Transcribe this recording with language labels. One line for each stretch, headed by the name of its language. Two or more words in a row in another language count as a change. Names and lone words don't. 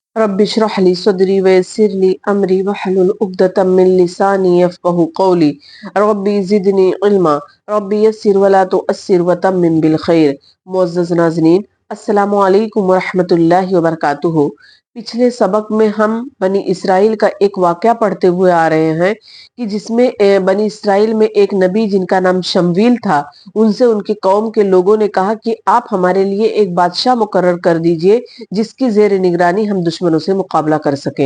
Arabic: رب اشرح لي صدري ويسر لي أمري واحلل عقدة من لساني يفقهوا قولي رب زدني علما رب يسر ولا تعسر وتمم بالخير.
Urdu: معزز ناظرین,
Arabic: السلام عليكم ورحمة الله وبركاته.
Urdu: پچھلے سبق میں ہم بنی اسرائیل کا ایک واقعہ پڑھتے ہوئے آ رہے ہیں کہ جس میں بنی اسرائیل میں ایک نبی جن کا نام شمویل تھا، ان سے ان کے قوم کے لوگوں نے کہا کہ آپ ہمارے لیے ایک بادشاہ مقرر کر دیجیے جس کی زیر نگرانی ہم دشمنوں سے مقابلہ کر سکیں.